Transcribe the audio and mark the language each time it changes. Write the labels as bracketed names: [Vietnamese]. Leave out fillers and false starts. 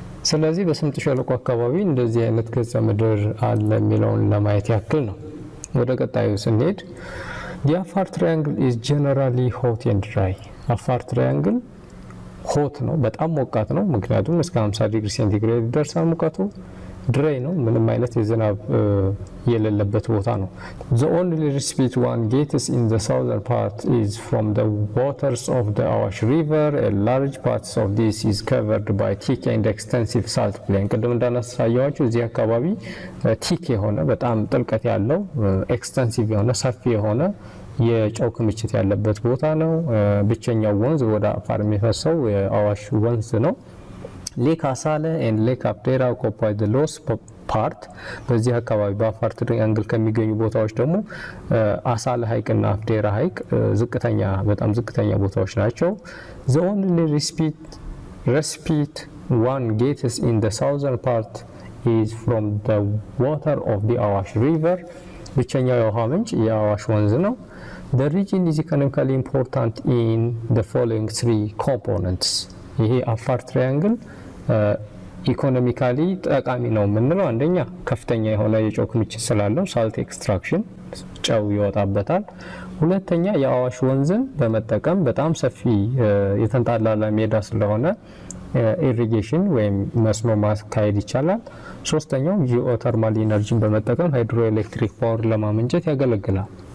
[Amharic] ስለዚህ በስምጥ ሸለቆ አካባቢ እንደዚህ አይነት ገጸ ምድር አለ የሚለውን ለማየት ያክል ነው። ወደ ቀጣዩ ስንሄድ [English] the Afar triangle is generally hot and dry [Amharic] አፋር ትራያንግል ሆት ነው፣ በጣም ሞቃት ነው። ምክንያቱም እስከ 50 ዲግሪ ሴንቲግሬድ ይደርሳል ሙቀቱ። ድራይ ነው፣ ምንም አይነት የዝናብ የሌለበት ቦታ ነው። [English] The only respite one gets in the southern part is from the waters of the Awash River. A large part of this is covered by thick and extensive salt plain. [Amharic] ቅድም እንዳነሳያችሁ እዚህ አካባቢ ቲክ የሆነ በጣም ጥልቀት ያለው ኤክስተንሲቭ የሆነ ሰፊ የሆነ የጨው ክምችት ያለበት ቦታ ነው። ብቸኛው ወንዝ ወደ አፋር የሚፈሰው የአዋሽ ወንዝ ነው። [English] ሌክ አሳለ and ሌክ አፍዴራ occupy the lowest part. [Amharic] በዚህ አካባቢ በአፋር ትሪያንግል ከሚገኙ ቦታዎች ደግሞ አሳለ ሐይቅና አፍዴራ ሐይቅ ዝቅተኛ በጣም ዝቅተኛ ቦታዎች ናቸው። [English] The only respite one gets in the southern part is from the water of the Awash River. [Amharic] ብቸኛው የውሃ ምንጭ የአዋሽ ወንዝ ነው። [English] The region is economically important in the following three components. [Amharic] ይሄ አፋር ትሪያንግል ኢኮኖሚካሊ ጠቃሚ ነው የምንለው አንደኛ ከፍተኛ የሆነ የጨው ክምችት ስላለው ሳልት ኤክስትራክሽን ጨው ይወጣበታል። ሁለተኛ የአዋሽ ወንዝን በመጠቀም በጣም ሰፊ የተንጣላላ ሜዳ ስለሆነ ኢሪጌሽን ወይም መስኖ ማካሄድ ይቻላል። ሶስተኛው ጂኦተርማል ኢነርጂን በመጠቀም ሃይድሮኤሌክትሪክ ፓወር ለማመንጨት ያገለግላል።